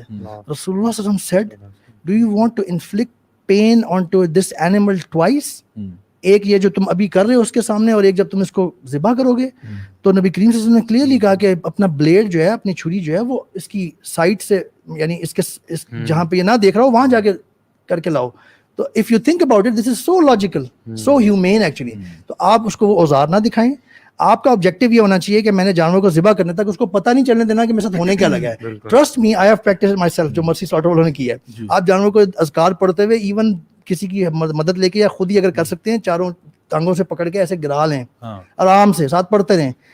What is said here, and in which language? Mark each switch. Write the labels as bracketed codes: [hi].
[en] رسول اللہ صلی اللہ علیہ وسلم said, do you want to inflict pain onto this animal twice? [ur] ایک یہ جو تم ابھی کر رہے ہو اس کے سامنے, اور ایک جب تم اس کو ذبح کرو گے. تو نبی کریم صلی اللہ علیہ وسلم نے کلیئرلی کہا کہ اپنا بلیڈ جو ہے, اپنی چھری جو ہے, وہ اس کی سائڈ سے, یعنی اس کے جہاں پہ یہ نہ دیکھ رہا ہو وہاں جا کے کر کے لاؤ. [en] تو if you think about it, this is so logical, so humane actually. [ur] تو آپ اس کو وہ اوزار نہ دکھائیں. آپ کا آبجیکٹو یہ ہونا چاہیے کہ میں نے جانور کو ذبح کرنے تک اس کو پتہ نہیں چلنے دینا کہ میرے ساتھ ہونے کیا لگا ہے. [en] trust me, I have practised myself, [ur] جو مرسی سلاٹر والوں نے کیا ہے. آپ جانور کو اذکار پڑھتے ہوئے ایون کسی کی مدد لے کے یا خود ہی اگر کر سکتے ہیں, چاروں ٹانگوں سے پکڑ کے ایسے گرا لیں, آرام سے ساتھ پڑھتے رہیں.